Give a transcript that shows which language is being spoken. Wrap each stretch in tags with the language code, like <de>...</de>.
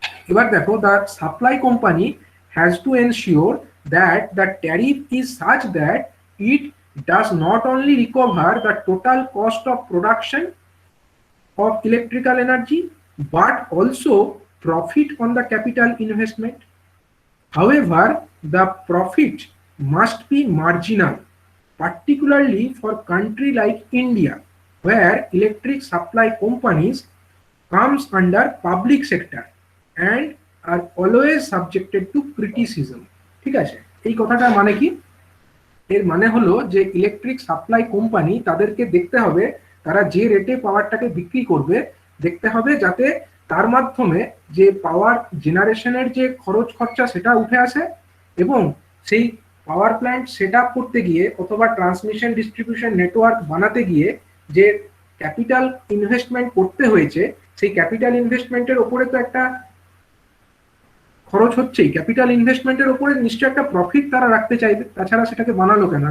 <bn>এবার দেখো,</bn> <en>The supply company has to ensure that the tariff is such that it does not only recover the total cost of production of electrical energy but also profit on the capital investment. However, the profit must be marginal, particularly for country like India where electric supply companies comes under public sector and are always subjected to criticism.</en> <bn>ঠিক আছে, এই কথাটার মানে কি? এর মানে হলো যে ইলেকট্রিক সাপ্লাই কোম্পানি তাদেরকে দেখতে হবে তারা যে রেটে পাওয়ারটাকে বিক্রি করবে, দেখতে হবে যাতে তার মাধ্যমে যে পাওয়ার জেনারেশনের যে খরচ খরচা সেটা উঠে আসে, এবং সেই পাওয়ার প্ল্যান্ট সেট আপ করতে গিয়ে অথবা ট্রান্সমিশন ডিস্ট্রিবিউশন নেটওয়ার্ক বানাতে গিয়ে যে ক্যাপিটাল ইনভেস্টমেন্ট করতে হয়েছে, সেই ক্যাপিটাল ইনভেস্টমেন্টের ওপরে তো একটা খরচ হচ্ছেই, ক্যাপিটাল ইনভেস্টমেন্টের উপরে নিশ্চয়ই একটা প্রফিট তারা রাখতে চাইবে, তাছাড়া সেটাকে বানালো কেন?</bn>